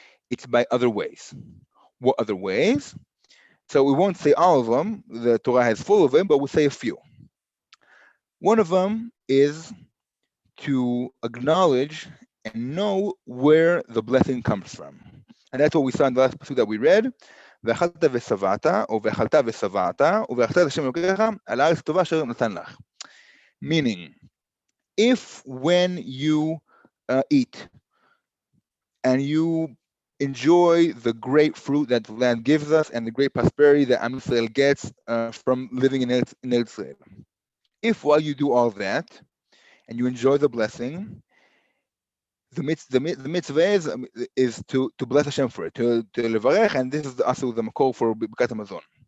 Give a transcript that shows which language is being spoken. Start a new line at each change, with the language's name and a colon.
English: It's by other ways. What other ways? So we won't say all of them. The Torah has full of them, but we'll say a few. One of them is to acknowledge and know where the blessing comes from. And that's what we saw in the last pasuk that we read.
Hebrew: ואכלת ושבעת, או ואכלת ושבעת, וברכת את השם אלוקיך על הארץ הטובה אשר נתן לך.
English: Meaning, if when you eat and you enjoy the great fruit that the land gives us and the great prosperity that Am Yisrael gets from living in Eretz Israel, if while you do all that and you enjoy the blessing, the mitzvah is to bless Hashem for it, to levarech, and this is also the makor for Birkat Hamazon.